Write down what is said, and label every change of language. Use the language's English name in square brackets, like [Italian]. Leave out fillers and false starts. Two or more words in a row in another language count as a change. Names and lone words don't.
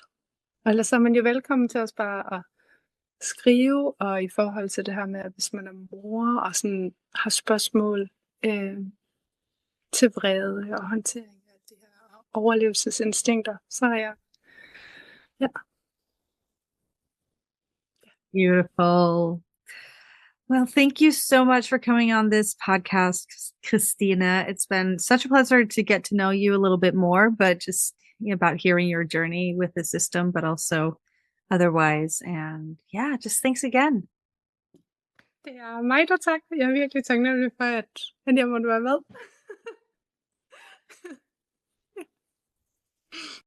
[Danish] Og ellers er man jo velkommen til os bare at skrive, og i forhold til det her med, at hvis man er mor og sådan har spørgsmål til vrede og håndtering af de her overlevelsesinstinkter, så er jeg. Ja. [English] Beautiful. Well, thank you so much for coming on this podcast, Christina. It's been such a pleasure to get to know you a little bit more, but just about hearing your journey with the system, but also otherwise. And yeah, just thanks again. [Danish] Det er mig, der takker. Jeg er virkelig taknemmelig for, at jeg måtte være med.